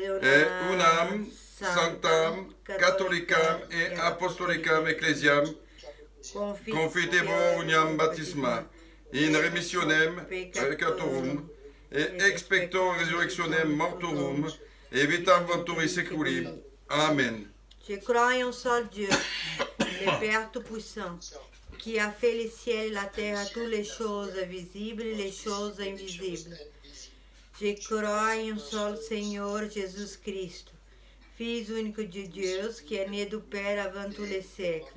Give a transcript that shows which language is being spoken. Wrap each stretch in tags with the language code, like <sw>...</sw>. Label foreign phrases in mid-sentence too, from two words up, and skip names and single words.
<la>unam sanctam catholicam et apostolicam ecclesiam confitebor uniam baptisma in remissionem peccatorum et expecto resurrectionem mortorum et vitam venturi seculi. Amen.</la> <fr>Je crois en un seul Dieu, le Père Tout-Puissant, qui a fait les ciels et la terre, toutes les choses visibles et les choses invisibles. Je crois en un seul Seigneur Jésus-Christ, Fils unique de Dieu, qui est né du Père avant tous les siècles.</fr>